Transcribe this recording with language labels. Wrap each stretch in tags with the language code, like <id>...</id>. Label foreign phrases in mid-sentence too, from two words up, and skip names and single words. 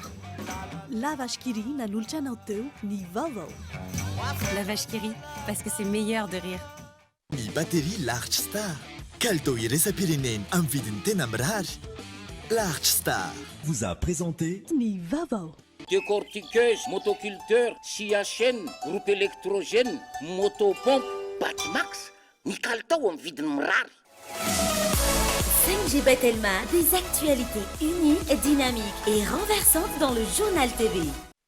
<mg>La vache qui rit nanolotra anao teo ny vaovao.</mg> <fr>La vache qui rit, parce que c'est meilleur de rire.</fr> <mg>Ny batterie Large Star. Kalitao iresa-pirenena amin'ny vidiny tena mirary.</mg> <fr>Large Star vous a présenté</fr> <mg>ny vaovao.</mg> <fr>Décortiqueuse, motoculteur, scie à chaîne, groupe électrogène, motopompe, Batmax,</fr> <mg>ny kalitao amin'ny vidiny mirary.</mg> <fr>5G Batelma, des actualités uniques, dynamiques et renversantes dans le journal TV.</fr>